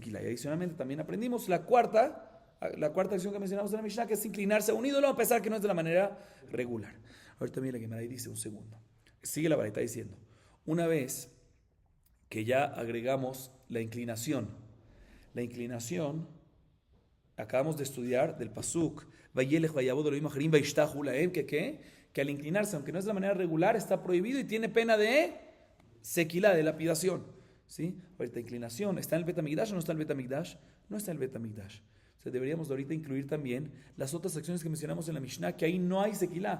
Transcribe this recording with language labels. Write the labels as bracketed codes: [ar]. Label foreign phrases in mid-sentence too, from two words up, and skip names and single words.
[es] Y adicionalmente también aprendimos la cuarta acción que mencionamos en la Mishnah, que es inclinarse a un ídolo a pesar que no es de la manera regular. Ahorita mira la Gemara y dice, un segundo, sigue la baraita diciendo, una vez que ya agregamos la inclinación, acabamos de estudiar del pasuk, [he] וילך ויעבד אלהים אחרים וישתחו להם, [es] que al inclinarse, aunque no es de la manera regular, está prohibido y tiene pena de sequilá, de lapidación. ¿Sí? Ahorita inclinación, ¿está en el Betamikdash o no está en el Betamikdash? No está en el Betamikdash. O sea, deberíamos de ahorita incluir también las otras acciones que mencionamos en la Mishnah, que ahí no hay sequilá.